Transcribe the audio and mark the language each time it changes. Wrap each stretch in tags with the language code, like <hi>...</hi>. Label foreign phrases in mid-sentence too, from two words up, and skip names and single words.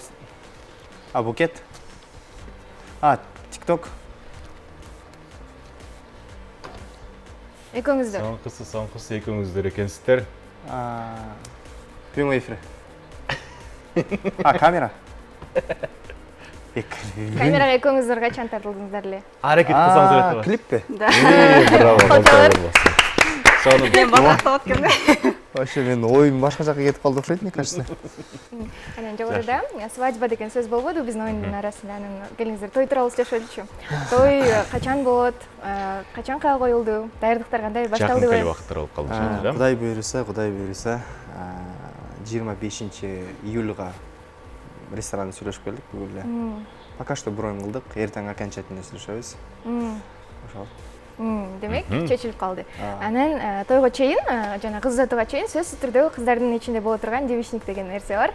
<ky>Букет. Тикток. Экөөңүздөр.</ky> <kk>Соңғысы екеуіңіздер екенсіздер.</kk> <ru>Прямой эфир. Камера.</ru> <ky>Камерага экөөңүздөр качан тартылдыңыздар эле?</ky> <kk>Әрекет қылсаңыз өлетті ба? Клип пе?</kk> <ru>Да.</ru> <ky>Браво, Фотолар.</ky> <kk>Мен бақақта өткенде.</kk> <ky>Вообще мен ойым башка жака кетип калды окшойт,</ky> <ru>мне кажется.</ru> <ky>Анан жогоруда свадьба деген сөз болбойду биздин оюндун арасында. Анан келиңиздер, той тууралуу сүйлөшөлүчү. Той качан болот? Качан коюлду? Даярдыктар кандай</ky> <kk>Жақын</kk> <ky>башталдыбы?</ky> <kk>кел уақыттар болып қалды.</kk> <ky>Кудай буйруса, 25 июльга ресторанда сүйлөшүп келдик бүгүн эле.</ky> <ru>Пока что</ru> <ky>бронь кылдык, эртең окончательно сүйлөшөбүз. Ошол. Демек, чечилип калды. Анан тойго чейин, жана кыз uzatууга чейин сөзсүз түрдө кыздардын ичинде боло турган девичник деген нерсе бар.</ky>